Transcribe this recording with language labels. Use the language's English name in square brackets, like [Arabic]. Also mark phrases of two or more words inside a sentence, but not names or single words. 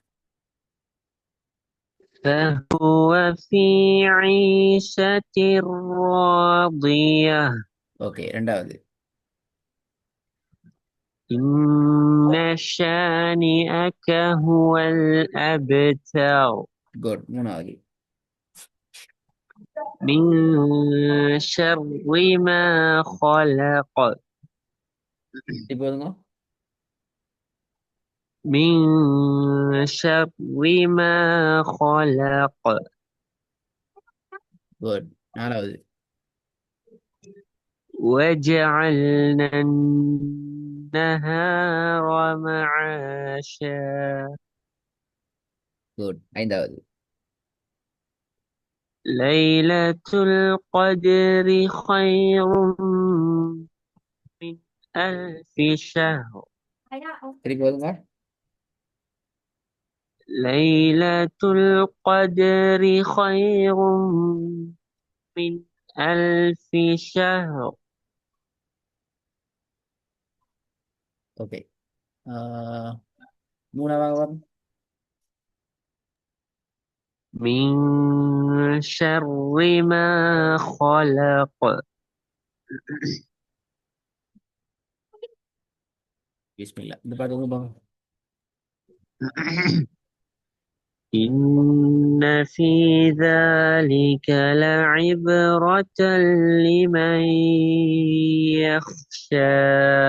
[Arabic] فهو في عيشة راضية. [Tamil] ஓகே, ரெண்டாவது. [Arabic] إن شانئك هو الأبتر. [Tamil] குட். மூணாவது. [Arabic] من شر ما خلق. [Tamil] திருப்பி வருங்க. [Arabic] من شر ما خلق. [Tamil] குட். நாலாவது. [Arabic] وجعلنا النهار معاشا. [Tamil] குட். ஐந்தாவது. [Arabic] ليلة القدر خير من ألف شهر. [Tamil] திருப்பி வருங்க. [Arabic] ليلة القدر خير من ألف شهر. [Tamil] ஓகே. மூணாவது வரும். [Arabic] من شر ما خلق. [Tamil] பிஸ்மில்லா. இந்த பாட்டு வந்து பாருங்க. [Arabic] إن في ذلك لعبرة لمن يخشى